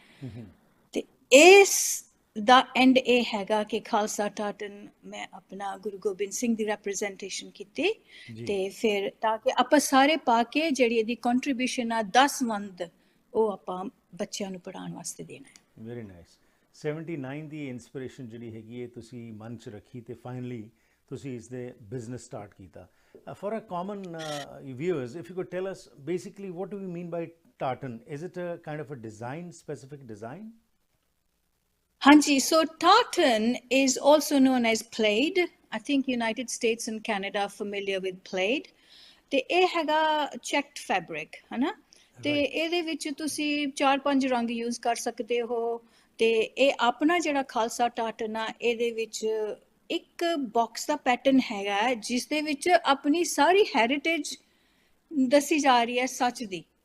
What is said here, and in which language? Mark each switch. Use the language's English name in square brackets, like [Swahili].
[Punjabi] ਅਤੇ ਇਸ ਦਾ ਐਂਡ ਇਹ ਹੈਗਾ ਕਿ ਖਾਲਸਾ ਟਾਰਟਨ ਮੈਂ ਆਪਣਾ ਗੁਰੂ ਗੋਬਿੰਦ ਸਿੰਘ ਦੀ ਰੈਪਰਜੈਂਟੇਸ਼ਨ ਕੀਤੀ ਅਤੇ ਫਿਰ ਤਾਂ ਕਿ ਆਪਾਂ ਸਾਰੇ ਪਾ ਕੇ ਜਿਹੜੀ ਇਹਦੀ ਕੰਟਰੀਬਿਊਸ਼ਨ ਆ 10% ਉਹ ਆਪਾਂ ਬੱਚਿਆਂ ਨੂੰ ਪੜ੍ਹਾਉਣ ਵਾਸਤੇ ਦੇਣਾ ਹੈ। [English] Very nice. [Punjabi] 79 ਦੀ ਇੰਸਪੀਰੇਸ਼ਨ ਜਿਹੜੀ ਹੈਗੀ ਹੈ ਤੁਸੀਂ ਮਨ 'ਚ ਰੱਖੀ ਅਤੇ ਫਾਈਨਲੀ ਤੁਸੀਂ ਇਸ ਦੇ ਬਿਜ਼ਨਸ ਸਟਾਰਟ ਕੀਤਾ। [English] For a common viewers, if you could tell us basically what do you mean by tartan? Is it a kind of a design, specific design? Hanji, so tartan is also known as plaid. I think United States and Canada are familiar with plaid. [Punjabi] ਤੇ ਇਹ ਹੈਗਾ checked fabric, ਹੈ ਨਾ। ਤੇ ਇਹਦੇ ਵਿੱਚ ਤੁਸੀਂ 4-5 ਰੰਗ ਯੂਜ਼ ਕਰ ਸਕਦੇ ਹੋ। ਤੇ ਇਹ ਆਪਣਾ ਜਿਹੜਾ ਖਾਲਸਾ ਟਾਰਟਨ ਆ, ਇਹਦੇ ਵਿੱਚ ਇੱਕ ਬਾਕਸ ਦਾ ਪੈਟਰਨ ਹੈਗਾ ਜਿਸ ਦੇ ਵਿੱਚ ਆਪਣੀ ਸਾਰੀ ਹੈਰੀਟੇਜ ਦੱਸੀ ਜਾ ਰਹੀ ਹੈ, ਸੱਚ ਦੀ।